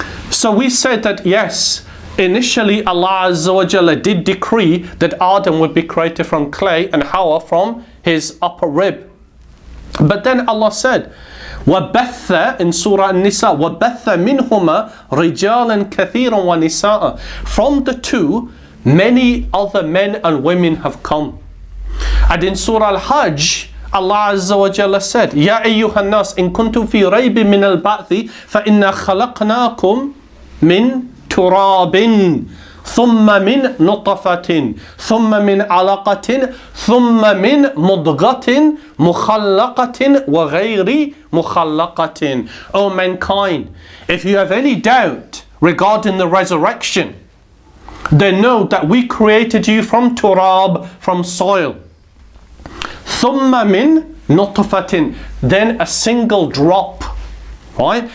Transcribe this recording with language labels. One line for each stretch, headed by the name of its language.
English: So we said that yes, initially Allah Azza wa Jalla did decree that Adam would be created from clay and Hawa from his upper rib. But then Allah said, وَبَثَّ in Surah An-Nisa,
Arabic: وَبَثَّ مِنْهُمَا رِجَالًا كَثِيرًا وَنِسَاءً.
English: From the two, many other men and women have come. And in Surah Al-Hajj, Allah Azza wa Jalla said,
Arabic: يَا أَيُّهَا النَّاسِ إِن كُنْتُمْ فِي رَيْبٍ مِّنَ الْبَعْثِ فَإِنَّا خَلَقْنَاكُمْ مِنْ تُرَابٍ ثم من نطفة ثم من علقة ثم من مضغة مخلقة وغير مخلقة.
English: O mankind, if you have any doubt regarding the resurrection, then know that we created you from turab, from soil.
Arabic: ثم من نطفة,
English: then a single drop. Right?